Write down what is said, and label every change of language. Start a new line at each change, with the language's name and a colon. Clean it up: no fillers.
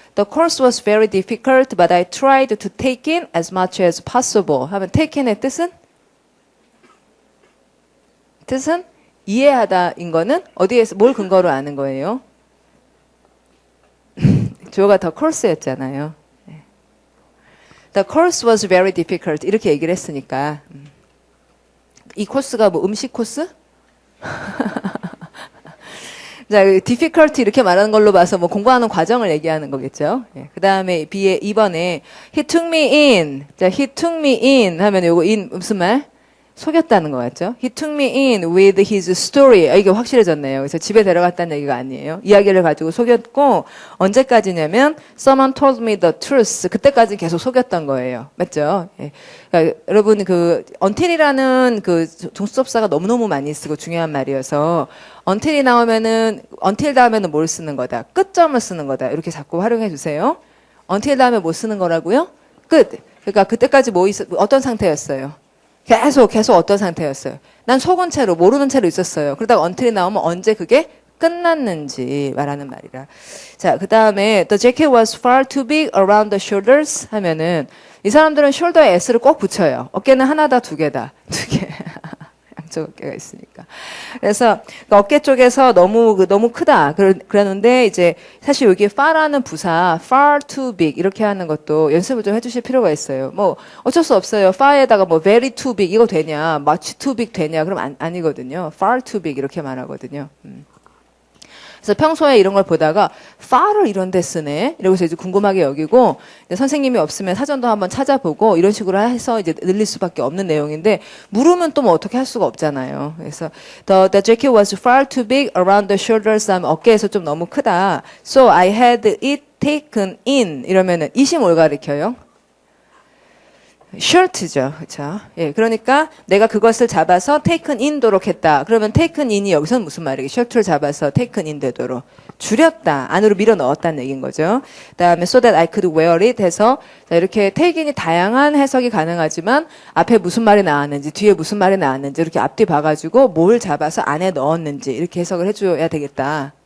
English: The course was very difficult, but I tried to take in as much as possible.
Korean: 하면 take in의 뜻은? 이해하다인 거는 어디에서 뭘 근거로 아는 거예요? 주어가 the course였잖아요.
English: The course was very difficult.
Korean: 이렇게 얘기를 했으니까. 이 코스가 뭐 음식 코스? 자, difficult 이렇게 말하는 걸로 봐서 뭐 공부하는 과정을 얘기하는 거겠죠. 예. 그 다음에 B에 2번에 he took me in. 자, he took me in 하면 요거 in 무슨 말? 속였다는 거 같죠?
English: He took me in with his story.
Korean: 이게 확실해졌네요. 그래서 집에 데려갔다는 얘기가 아니에요. 이야기를 가지고 속였고 언제까지냐면 someone told me the truth. 그때까지 계속 속였던 거예요. 맞죠? 예. 그러니까 여러분 그 until이라는 그 종수접사가 너무너무 많이 쓰고 중요한 말이어서 until이 나오면은 until 다음에는 뭘 쓰는 거다. 끝점을 쓰는 거다. 이렇게 자꾸 활용해 주세요. until 다음에 뭐 쓰는 거라고요? 끝. 그러니까 그때까지 어떤 상태였어요? 계속 어떤 상태였어요? 난 속은 채로 모르는 채로 있었어요. 그러다가 until이 나오면 언제 그게 끝났는지 말하는 말이라. 자, 그 다음에 the jacket was far too big around the shoulders 하면은 이 사람들은 shoulder에 s를 꼭 붙여요. 어깨는 하나다 두 개다. 두 개. 양쪽 어깨가 있으니까. 그래서 어깨 쪽에서 너무 크다. 그러는데 이제 사실 여기 far라는 부사 far too big 이렇게 하는 것도 연습을 좀 해주실 필요가 있어요. 뭐 어쩔 수 없어요. far에다가 뭐 very too big 이거 되냐, much too big 되냐 그럼 아니거든요. far too big 이렇게 말하거든요. 그래서 평소에 이런 걸 보다가 far를 이런 데 쓰네. 이러고서 이제 궁금하게 여기고 이제 선생님이 없으면 사전도 한번 찾아보고 이런 식으로 해서 이제 늘릴 수밖에 없는 내용인데 물으면 또 뭐 어떻게 할 수가 없잖아요.
English: 그래서 the jacket was far too big around the shoulders 하면 어깨에서 좀 너무 크다. So I had it taken in 이러면은 it이 뭘 가리켜요?
Korean: shirt죠. 그렇죠? 예, 그러니까 내가 그것을 잡아서 taken in 도록 했다. 그러면 taken in이 여기서는 무슨 말이에요? shirt를 잡아서 taken in 되도록 줄였다. 안으로 밀어 넣었다는 얘기인 거죠. 그다음에 so that I could wear it 해서 자, 이렇게 take in이 다양한 해석이 가능하지만 앞에 무슨 말이 나왔는지 뒤에 무슨 말이 나왔는지 이렇게 앞뒤 봐가지고 뭘 잡아서 안에 넣었는지 이렇게 해석을 해줘야 되겠다.